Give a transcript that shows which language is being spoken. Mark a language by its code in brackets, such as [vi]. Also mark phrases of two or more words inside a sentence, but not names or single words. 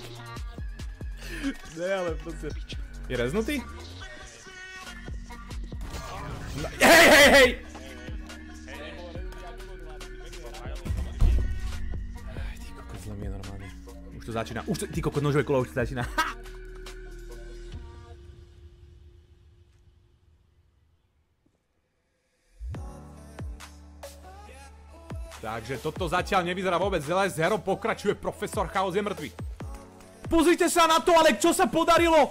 [cs] Ne, ale prostě. Je reznutý? No, hej! [sk] Ty kokos, zle mi je normálně. [cs] Už to začíná, ty kokos, nožové kolo už to začíná. Ha! [sk] Takže toto zatiaľ nevyzerá vôbec zle, s herou pokračuje Profesor Chaos je mŕtvy. Pozrite sa na to, ale čo sa podarilo?